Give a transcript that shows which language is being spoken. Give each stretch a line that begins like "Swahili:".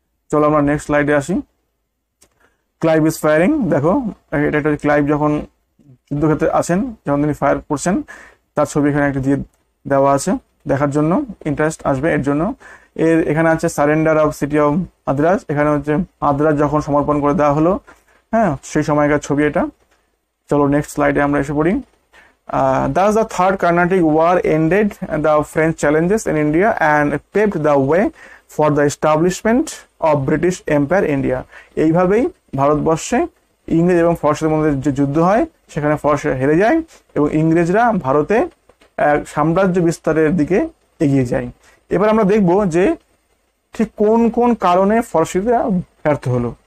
Bangla: চলো আমরা নেক্সট স্লাইডে আসি।
English: Clive is firing,
Bangla: দেখো এটা একটা ক্লাইভ যখন যুদ্ধক্ষেত্রে আছেন, যখন তিনি ফায়ার করছেন, তার ছবি এখানে একটা দিয়ে দেওয়া আছে, দেখার জন্য ইন্টারেস্ট আসবে এর জন্য। এখানে আছে
English: surrender of city of আদ্রাজ,
Bangla: এখানে হচ্ছে আদ্রাজ যখন সমর্পণ করে দেওয়া হলো, হ্যাঁ, সেই সময়কার ছবি এটা। চলো নেক্সট স্লাইডে আমরা এসে পড়ি।
English: Thus the Third Carnatic War ended the French challenges in India and paved the way for the establishment of British Empire India.
Bangla: এইভাবেই ভারতবর্ষে ইংরেজ এবং ফরাসিদের মধ্যে যে যুদ্ধ হয়, সেখানে ফরাসিরা হেরে যায় এবং ইংরেজরা ভারতে সাম্রাজ্য বিস্তারের দিকে এগিয়ে যায়। এবার আমরা দেখব যে ঠিক কোন কোন কারণে ফরাসিরা ব্যর্থ হলো।